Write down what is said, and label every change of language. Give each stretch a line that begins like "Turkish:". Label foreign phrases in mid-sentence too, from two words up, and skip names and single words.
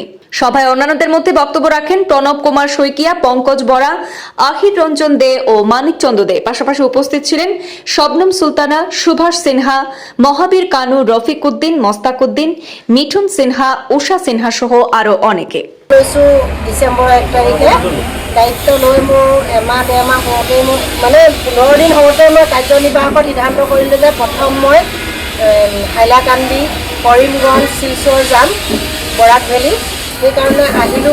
Bangla: সভায় অন্যান্যদের মধ্যে বক্তব্য রাখেন প্রণব কুমার শইকিয়া, পঙ্কজ বরা, আহির রঞ্জন দে ও মানিক চন্দ্র দে। পাশাপাশি উপস্থিত ছিলেন শবনম সুলতানা, সুভাষ সিনহা, মহাবীর কানু, রফিক উদ্দিন, মোস্তাক উদ্দিন, মিঠুন সিনহা, উষা সিনহা সহ আরো অনেকে।
Assamese: ডিসেম্বৰ 1 তাৰিখে দায়িত্ব লৈ মোৰ এমাহ ডেৰমাহ হওঁতে মোৰ মানে 15 দিন হওঁতে মই কাৰ্যনিৰ্বাহকত সিদ্ধান্ত কৰিলোঁ যে প্ৰথম মই হাইলাকান্দি, কৰিমগঞ্জ, শিলচৰ যাম, বৰাক ভেলী। সেইকাৰণে আহিলোঁ।